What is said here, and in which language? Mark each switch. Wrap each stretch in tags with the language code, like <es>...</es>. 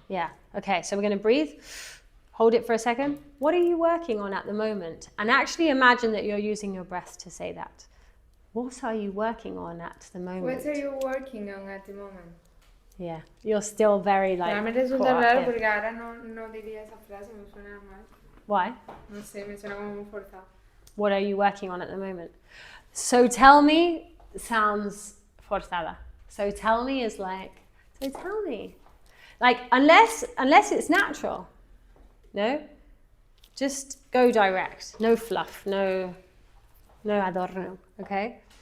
<en>Yeah. Okay, so we're going to breathe. Hold it for a second. What are you working on at the moment? And actually imagine that you're using your breath to say that. What are you working on at the moment? What are you working on at the moment? Yeah, you're still very like.</en> <es>Ahora me resulta</es> <en>caught up</en> <es>raro</es> <en>here.</en> <es>porque ahora no diría esa frase, me suena mal.</es> <en>Why?</en> <es>No sé, me suena como muy forzado.</es> <en>What are you working on at the moment? So tell me sounds forzada. So tell me is like, so tell me. Like, unless it's natural, no? Just go direct, no fluff, no adorno, okay?</en>